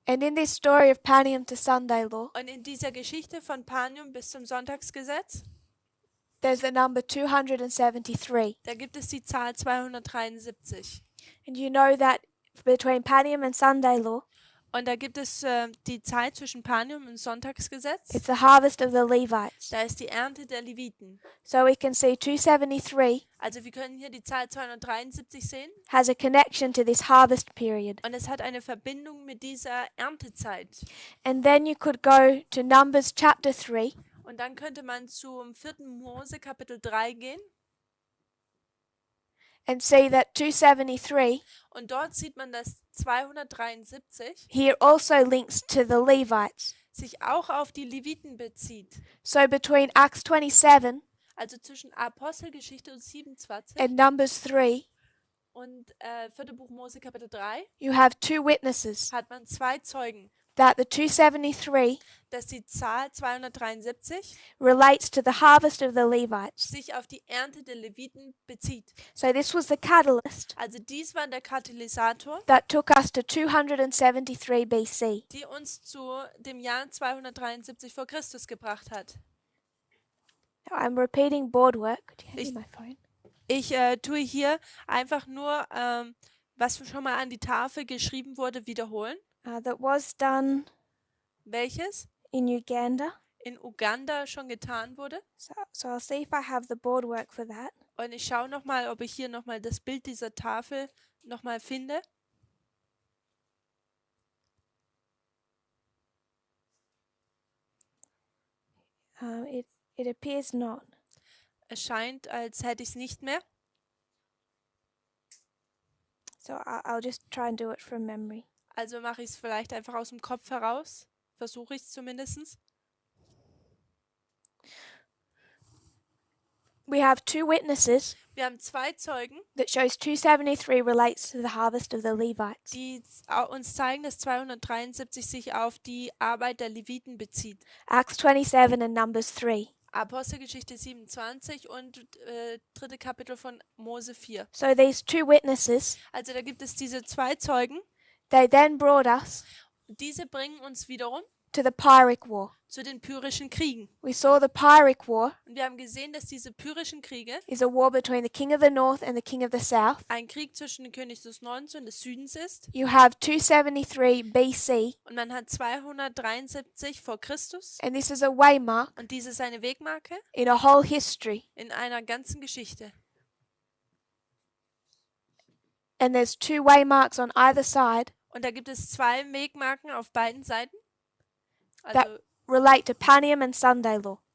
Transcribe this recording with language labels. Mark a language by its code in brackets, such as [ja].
[en] And in this story of Panium to Sunday law, [de] Und in dieser Geschichte von Panium bis zum Sonntagsgesetz, [en] there's the number 273. [de] da gibt es die Zahl 273. [en] And you know that between Panium and Sunday law, [de] Und da gibt es die Zeit zwischen Panium und Sonntagsgesetz. [en] it's the harvest of the Levites. [de] Da ist die Ernte der Leviten. [en] So we can see 273 [de] Also wir können hier die Zahl 273 sehen. [en] has a connection to this harvest period. [de] Und es hat eine Verbindung mit dieser Erntezeit. [en] And then you could go to Numbers chapter 3, [de] Und dann könnte man zum 4. Mose Kapitel 3 gehen. [en] and see that 273 [de] Und dort sieht man, dass 273 [en] here also links to the Levites. [de] sich auch auf die Leviten bezieht. [en] So between Acts 27 [de] Also zwischen Apostelgeschichte und 27 [en] and Numbers 3, [de] und 4. Buch Mose Kapitel 3 [en] you have two witnesses [de] hat man zwei Zeugen, [en] that the 273 [de] dass die Zahl 273 [en] relates to the harvest of the Levites. [de] sich auf die Ernte der Leviten bezieht. [en] So this was the catalyst [de] Also dies war der Katalysator, [en] that took us to 273 BC. [de] die uns zu dem Jahr 273 vor Christus gebracht hat. [en] Now I'm repeating board work. Do you have [de] Ich- [en] my phone? [de] Ich tue hier einfach nur, was schon mal an die Tafel geschrieben wurde, wiederholen. [en] That was done [de] Welches [en] in Uganda. [de] in Uganda schon getan wurde. [en] So I'll see if I have the board work for that. [de] Und ich schaue nochmal, ob ich hier nochmal das Bild dieser Tafel nochmal finde. [en] It appears not. [de] Es scheint, als hätte ich es nicht mehr. [en] So I'll just try and do it from memory. [de] Also mache ich es vielleicht einfach aus dem Kopf heraus. Versuche ich es zumindest. [en] We have two witnesses [de] Wir haben zwei Zeugen, [en] that shows 273 relates to the harvest of the Levites. [de] die uns zeigen, dass 273 sich auf die Arbeit der Leviten bezieht. [en] Acts 27 and Numbers 3. [de] Apostelgeschichte 27 und 3. Kapitel von Mose 4. [en] So these two witnesses, [de] Also da gibt es diese zwei Zeugen. [en] they then brought us [de] Diese bringen uns wiederum [en] to the Pyrrhic War. [de] zu den Pyrrhischen Kriegen. [en] We saw the Pyrrhic War [de] Und wir haben gesehen, dass diese Pyrrhischen Kriege [en] is a war between the king of the north and the king of the south. [de] ein Krieg zwischen dem König des Nordens und des Südens ist. [en] You have 273 BC, [de] Und man hat 273 vor Christus. [en] and this is a waymark [de] Und dies ist eine Wegmarke [en] in a whole history. [de] in einer ganzen Geschichte. [en] And there's two waymarks on either side [de] Und da gibt es zwei Wegmarken auf beiden Seiten. [en] that [de] Also [en] relate to Panium and Sunday law.